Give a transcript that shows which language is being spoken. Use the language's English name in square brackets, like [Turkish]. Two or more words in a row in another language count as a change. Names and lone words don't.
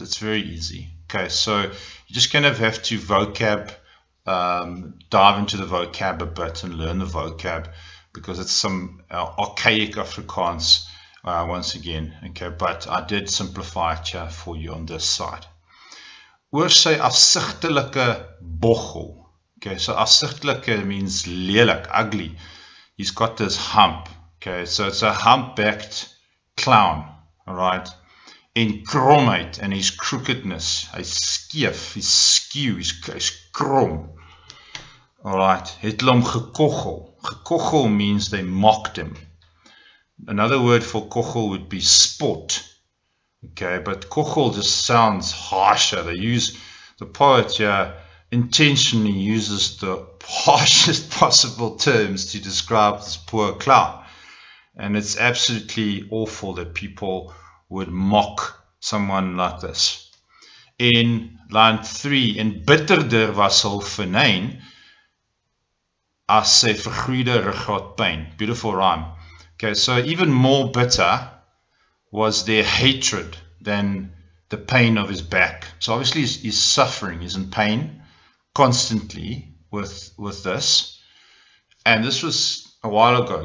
[English] It's very easy. Okay, so you just kind of have to vocab, dive into the vocab a bit and learn the vocab, because it's some archaic Afrikaans. Once again, okay, but I did simplify it here for you on this side. [Afrikaans] Oor sy afsigtelike bochel. [English] Okay, so afsigtelike means lelik, ugly. He's got this hump. Okay, so it's a humpbacked clown, all right? [Afrikaans] En kromheid, [English] and his crookedness. [Afrikaans] Hy's skeef, [English] he's skew, he's krom. All right, [Afrikaans] het hulle hom gekoggel. [English] Gekoggel means they mocked him. Another word for kochel would be sport. Okay, but kochel just sounds harsher. The poet here intentionally uses the harshest possible terms to describe this poor clown. And it's absolutely awful that people would mock someone like this. In line 3, [Afrikaans] en bitterder was hul venyn as sy vergroeide ruggraatpyn. [English] Beautiful rhyme. Okay, so even more bitter was their hatred than the pain of his back. So obviously he's suffering, he's in pain constantly with this. And this was a while ago.